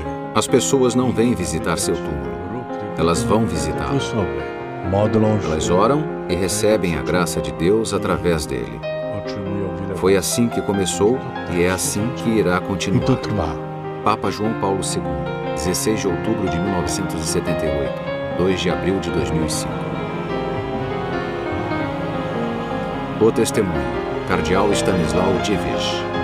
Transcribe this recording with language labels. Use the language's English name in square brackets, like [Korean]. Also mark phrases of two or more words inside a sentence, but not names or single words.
[Portuguese] As pessoas não vêm visitar seu túmulo, elas vão visitá-lo. [Polish] Osoby. Modlą [Portuguese] Elas [Polish] się. [Portuguese] oram e recebem a graça de Deus através dele. [Polish] Otrzymują wiele. [Portuguese] Foi assim que começou e é assim que irá [Polish] I to [Portuguese] continuar. [Polish] trwa. [Portuguese] Papa João Paulo II, 16 de outubro de 1978, 2 de abril de 2005. O testemunho, Cardeal Stanislau Dziwisz.